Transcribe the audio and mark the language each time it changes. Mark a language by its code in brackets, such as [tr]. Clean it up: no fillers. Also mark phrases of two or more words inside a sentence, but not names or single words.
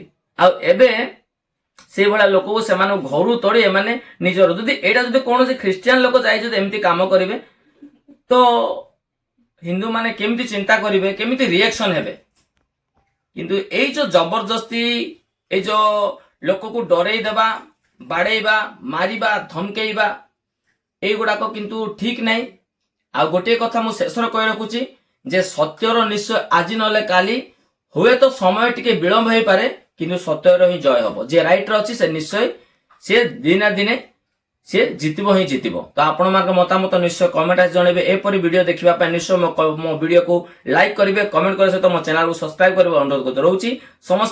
[or] ଆଉ ଏବେ ସେଇଭଳିଆ ଲୋକକୁ ସେମାନଙ୍କୁ ଘରୁ ତୋଳି ଏମାନେ ନିଜର, ଯଦି ଏଇଟା ଯଦି କୌଣସି ଖ୍ରୀଷ୍ଟିଆନ ଲୋକ ଯାଇ ଯଦି ଏମିତି କାମ କରିବେ ତ ହିନ୍ଦୁ ମାନେ କେମିତି ଚିନ୍ତା କରିବେ, କେମିତି ରିଆକ୍ସନ ହେବେ। କିନ୍ତୁ ଏଇ ଯୋଉ ଜବରଦସ୍ତି, ଏଇ ଯୋଉ ଲୋକକୁ ଡରେଇ ଦେବା, ବାଡେଇବା, ମାରିବା, ଧମକେଇବା, ଏଇଗୁଡ଼ାକ କିନ୍ତୁ ଠିକ୍ ନାହିଁ। ଆଉ ଗୋଟିଏ କଥା ମୁଁ ଶେଷରେ କହି ରଖୁଛି ଯେ ସତ୍ୟର ନିଶ୍ଚୟ ଆଜି ନହେଲେ କାଲି, ହୁଏତ ସମୟ ଟିକେ ବିଳମ୍ବ ହେଇପାରେ କିନ୍ତୁ ସତ୍ୟର ହିଁ ଜୟ ହବ। ଯେ ରାଇଟରେ ଅଛି ସେ ନିଶ୍ଚୟ ସେ ଦିନେ ଦିନେ ସେ ଜିତିବ ହିଁ ଜିତିବ। ତ ଆପଣମାନଙ୍କ ମତାମତ ନିଶ୍ଚୟ କମେଣ୍ଟ ଜଣାଇବେ। ଏପରି ଭିଡିଓ ଦେଖିବା ପାଇଁ ନିଶ୍ଚୟ ମୋ ଭିଡିଓକୁ ଲାଇକ୍ କରିବେ, କମେଣ୍ଟ କରିବା ସହିତ ମୋ ଚ୍ୟାନେଲକୁ ସବସ୍କ୍ରାଇବ କରିବା ଅନୁରୋଧ ରହୁଛି।